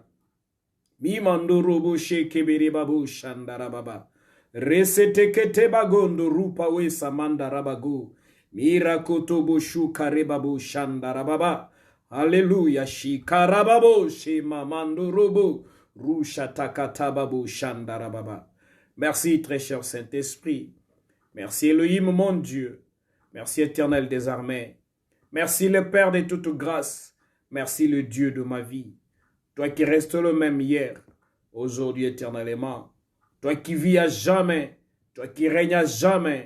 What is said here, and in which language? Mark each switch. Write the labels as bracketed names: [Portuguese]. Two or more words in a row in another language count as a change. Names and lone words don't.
[French] Mimandorobo shekebere babu shandarababa. Resetekete bagondo rupa we samanda rabago. Mirakotobo shukarebabo shandarababa. Alléluia. Shikarababo shemamandorobo. Rushatakatababu shandarababa. Merci, très cher Saint-Esprit. Merci, Elohim, mon Dieu. Merci, Éternel des armées. Merci, le Père de toute grâce. Merci, le Dieu de ma vie. Toi qui restes le même hier, aujourd'hui, éternellement. Toi qui vis à jamais. Toi qui règnes à jamais.